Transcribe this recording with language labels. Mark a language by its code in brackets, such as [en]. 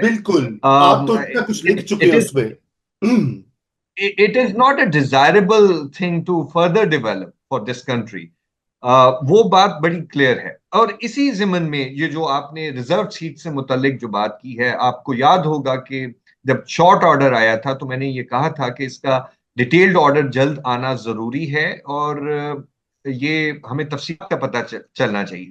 [ur] بالکل آپ تو اتنا کچھ لکھ چکے ہیں اس میں. [en] it is not a desirable thing to further develop for this country. [ur] وہ بات بڑی کلیئر ہے. اور اسی ضمن میں یہ جو آپ نے ریزرو سیٹ سے متعلق جو بات کی ہے، آپ کو یاد ہوگا کہ جب شارٹ آرڈر آیا تھا تو میں نے یہ کہا تھا کہ اس کا ڈیٹیلڈ آرڈر جلد آنا ضروری ہے اور یہ ہمیں تفصیلات کا پتہ چلنا چاہیے.